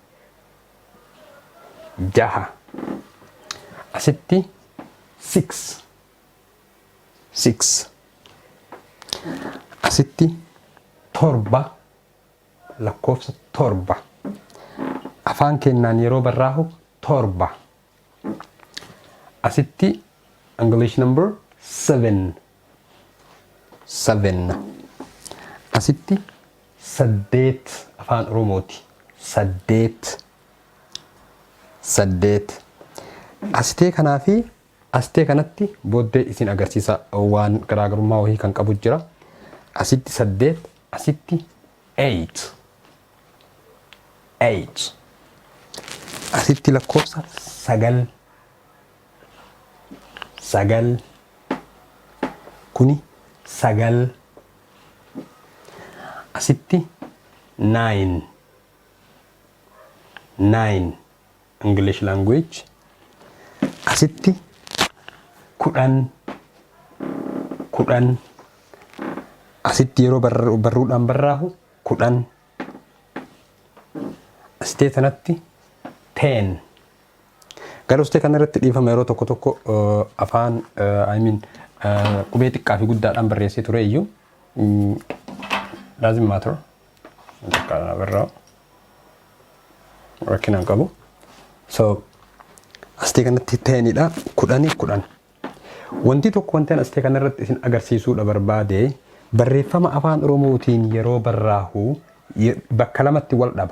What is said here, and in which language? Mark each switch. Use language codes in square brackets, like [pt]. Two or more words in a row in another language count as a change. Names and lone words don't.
[om] Asitti six. Asitti torba. Lakkoofsa torba. Afaan kennaan yeroo barraa'u torba. Asitti [en] English number seven. [om] Asitti saddeet afaan Oromooti. Saddeet. Asitee kanaa fi asitee kanatti booddee isin agarsiisa waan garaagarummaa wahii kan qabu jira. Asitti saddeet. Asitti eight. Asitti lakkoofsa sagal. Kuni sagal. Asitti nine. [en] English language. [om] Asitti kudhan. Asitti yeroo barruudhaan barraa'u kudhan. Asitee sanatti ten. Garuu asitee kana irratti dhiifama yeroo tokko afaan qubee xiqqaa fi guddaadhaan barreessee ture iyyuu [en] doesn't matter. [om] Kana barraa rakkinaan qabu. So astee kanatti ta'eenidha 10. Wanti tokko wanti astee kanarratti isin agarsiisuudha barbaade barreeffama afaan Oromootiin yeroo barraahu bakka lamatti wal dhaba.